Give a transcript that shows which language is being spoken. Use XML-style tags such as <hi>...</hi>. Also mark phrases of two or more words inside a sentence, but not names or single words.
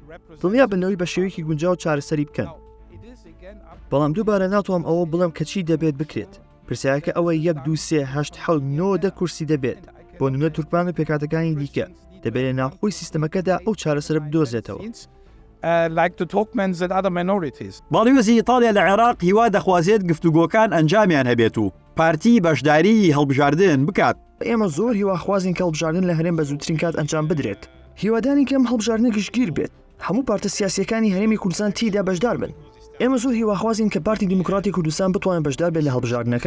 <ckb>دڵنیا بنەوەی بە شێوەیەکی گونجاو چارەسەری بکەن. بەڵام دووبارە ناتوانم ئەوە بڵێم کە چی دەبێت بکرێت. پرسیارەکە ئەوە 1 2 3 8 7 9 کورسی دەبێت. بۆ نمونە تورکمان و پێکاتەکانی دیکە دەبێت لە ناوخۆی سیستەمەکەدا ئەو چارەسەر بدۆزێتەوە.</ckb> <en>Like the Turkmens and other minorities.</en> <ckb>باڵیۆزی ئیتالیا لە عێراق هیوا دەخوازێت گفتوگۆکان ئەنجامیان هەبێت و پارتی بەشداری هەڵبژاردن بکات. ئێمە زۆر هیواخوازین کە هەڵبژاردن لە هەرێم بە زووترین کات ئەنجام بدرێت. هیوادانی کەم هەڵبژاردنە گشتگیر بێت. هەموو پارتە سیاسیەکانی هەرێمی کوردستان تیدا بەشدار بن. ئێمە زۆر هیواخوازین کە پارتی دیموکراتی کوردستان بتوانن بەشدار بێت لە هەڵبژاردنەکە.</ckb>